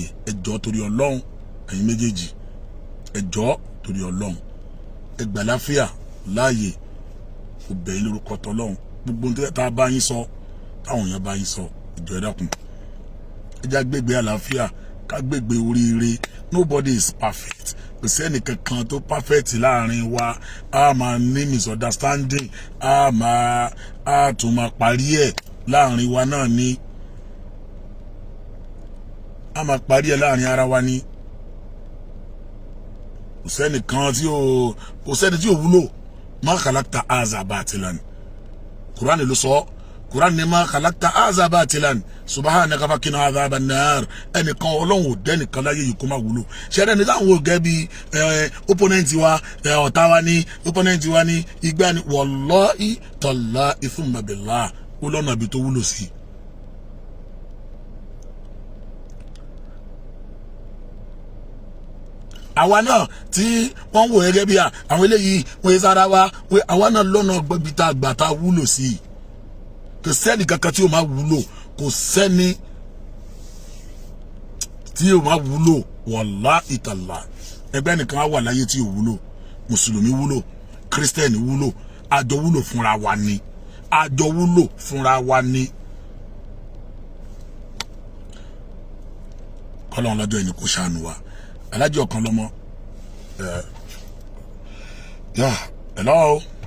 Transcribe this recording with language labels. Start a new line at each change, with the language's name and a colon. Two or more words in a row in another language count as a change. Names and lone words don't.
Yoruba: ẹ jọ torí Ọlọ́run ẹ̀yin méjèèjì ẹ jọ torí Ọlọ́run ẹ gbà láfíà láàyè kò bẹ̀yìn lórúkọ tọ́lọ́run gbogbo nítorí tá a bá yín sọ táwọn èèyàn bá yín sọ ìjọ ẹ dákun ẹ já gbégbé àlàáfíà ká gbégbé oríire
English: nobody is perfect
Yoruba: kò sẹ́ni kankan tó perfect láàrin wa a máa ní misunderstanding a tún máa parí ẹ̀ láàrin wa náà ni a máa parí ẹ̀ láàrin ara wa ni kò sẹ́ni tí ò wúlò
Arabic: ما خلقت هذا باطلا
Yoruba: Kùránì ló sọ Kùránì ní
Arabic: ما خلقت هذا باطلا سبحانك فقنا عذاب النار
Yoruba: ẹnìkan ọlọ́run ò dẹ́nìkan láyé yìí kó má wúlò ṣẹ́rẹ́ ní táwọn ògẹ́ bí opponent wa ọ̀tá wa ní opponent wa ní igbá ni
Arabic: والله تالله ثم بالله
Yoruba: ó lọ́nà ibi tó wúlò sí. àwa náà tí wọ́n wò gẹ́gẹ́ bí àwọn eléyìí wọ́n yé sára wa àwa náà lọ́nà gbẹ́bí tá a gbà tá a wúlò sí i kò sẹ́ni kankan tí yóò máa wúlò kò sẹ́ni tí yóò máa wúlò
Arabic: والله تالله
Yoruba: ẹgbẹ́ nìkan á wà láyé tí yóò wúlò mùsùlùmí wúlò kírísítẹ́nì wúlò àjọ wúlò fúnra wa ni àjọ wúlò fúnra wa ni. kọ́lọ́n lọ́jọ́ ẹni kò ṣàánú wa alájọ kan lọ́mọ hello.